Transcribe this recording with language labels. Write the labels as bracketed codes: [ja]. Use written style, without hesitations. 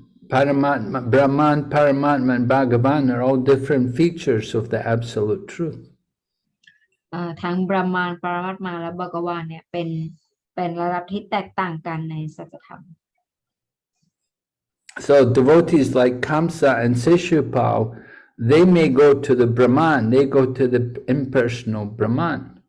[en] Brahman, Paramatma, and Bhagavan are all different features of the absolute truth. [th] ทั้งบรมานปรมาตมาและภกวานเนี่ยเป็นระดับที่แตกต่างกันในสัจธรรม [en] So devotees like Kamsa and Sishupal, they may go to the Brahman, they go to the impersonal Brahman.